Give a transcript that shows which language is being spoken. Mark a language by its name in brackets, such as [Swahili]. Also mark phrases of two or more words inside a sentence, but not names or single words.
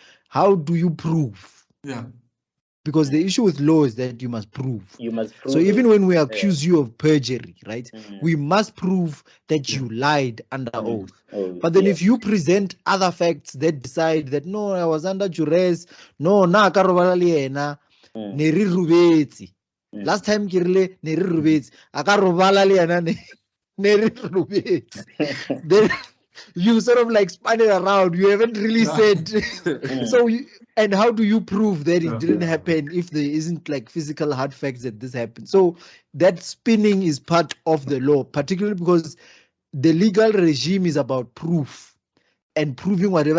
[English] How do you prove? Yeah. Because the issue with law is that you must prove. So it. even when we accuse you of perjury, right, we must prove that you lied under oath. But then if you present other facts that decide that, no, I was under duress, no, [Southern Sotho] na ka robala le yena, ne re rubetsi. [English] Last time [Southern Sotho] kirile ne re rubetsi, aka robala le yena ne re rubetsi. [English] Then you sort of like spun it around. You haven't really said. So and how do you prove that it didn't happen if there isn't like physical hard facts that this happened? So that spinning is part of the law, particularly because the legal regime is about proof and proving whatever